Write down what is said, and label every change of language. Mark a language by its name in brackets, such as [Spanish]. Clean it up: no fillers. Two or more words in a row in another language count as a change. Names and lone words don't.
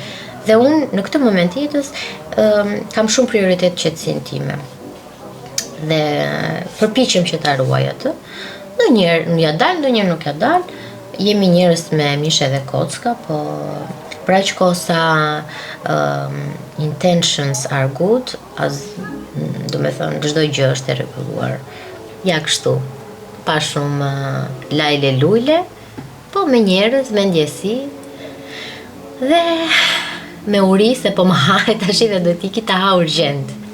[Albanian] Dhe unë në këtë moment jetës kam shumë prioritet qetësinë time. Dhe përpiqem që ta ruaj atë. Ndonjëherë ja dal, ndonjëherë nuk ja dal. Jemi njerëz me mishe dhe kocka, po për aq kohë sa [English] intentions are good, [Albanian] do me thënë çdo gjë është e rregulluar. Ja kështu. Pa shumë lajle lujle, po me njerëz, me ndjesi, dhe me uri se po më hahet tash dhe do t'iki ta ha urgjent.